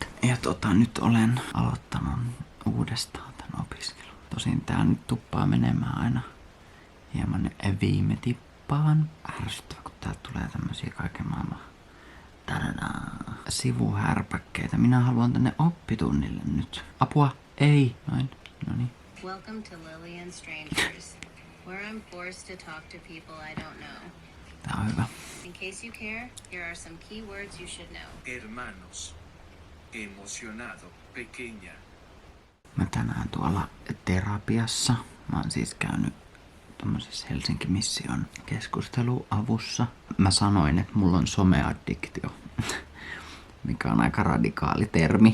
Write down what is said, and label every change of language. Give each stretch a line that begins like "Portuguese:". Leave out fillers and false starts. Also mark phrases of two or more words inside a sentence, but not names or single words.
Finnish: Ja nyt olen aloittanut uudestaan tämän opiskelun. Tosin tää nyt tuppaa menemään aina hieman viime tippaan. Ärsyttävä, kun täältä tulee tämmösiä kaiken maailman sivuhärpäkkeitä. Minä haluan tänne oppitunnille nyt. Apua! Ei! Noin. Noniin.
English: Welcome to Lillian Strangers, where I'm forced to talk to people I don't know.
Finnish: Tää on hyvä.
English: In case you care, here are some key words you should know. Hermanos.
Spanish: Emocionado, pequeña.
Finnish: Mä tänään tuolla terapiassa. Mä oon siis käynyt tommosessa Helsinki Mission keskusteluavussa. Mä sanoin, että mulla on someaddiktio, mikä on aika radikaali termi.